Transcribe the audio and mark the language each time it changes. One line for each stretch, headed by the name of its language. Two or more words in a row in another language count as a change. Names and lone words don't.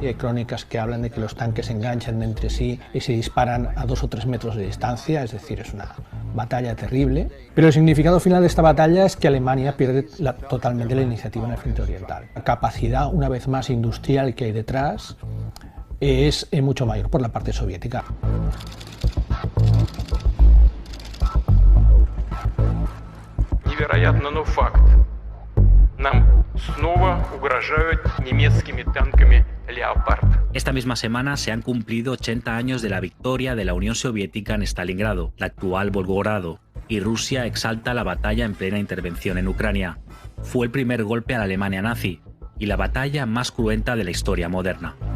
Spanish: Y hay crónicas que hablan de que los tanques se enganchan entre sí y se disparan a 2 o 3 metros de distancia, es decir, es una batalla terrible. Pero el significado final de esta batalla es que Alemania pierde totalmente la iniciativa en el frente oriental. La capacidad, una vez más, industrial que hay detrás es mucho mayor por la parte soviética.
Russian: Невероятно, но факт. Нам снова угрожают немецкими танками Leopard.
Spanish: Esta misma semana se han cumplido 80 años de la victoria de la Unión Soviética en Stalingrado, la actual Volgogrado, y Rusia exalta la batalla en plena intervención en Ucrania. Fue el primer golpe a la Alemania nazi y la batalla más cruenta de la historia moderna.